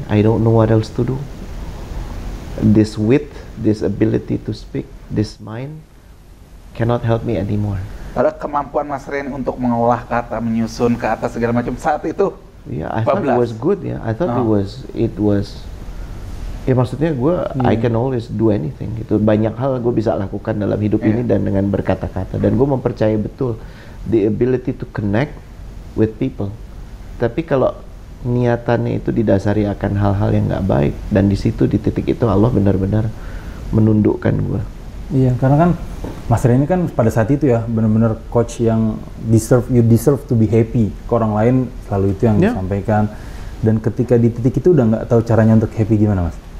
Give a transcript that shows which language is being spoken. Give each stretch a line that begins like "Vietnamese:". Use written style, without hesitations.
English: I don't know what else to do. This wit, this ability to speak, this mind cannot help me anymore.
Indonesian: Padahal kemampuan Mas Reni untuk mengolah kata, menyusun kata segala macam saat itu.
English: Yeah, I thought it was good ya. I thought it was.
Indonesian: Ya maksudnya gue,
English: I can always do anything gitu.
Indonesian: Banyak hal gue bisa lakukan dalam hidup ini dan dengan berkata-kata. Dan gue mempercayai betul
English: the ability to connect with people.
Indonesian: Tapi kalau niatannya itu didasari akan hal-hal yang nggak baik, dan di situ, di titik itu Allah benar-benar menundukkan gue. Iya, karena kan Mas Reni kan pada saat itu ya benar-benar coach yang
English: you deserve to be happy.
Indonesian: Ke orang lain selalu itu yang disampaikan. Dan ketika di titik itu udah nggak tahu caranya untuk happy gimana, Mas?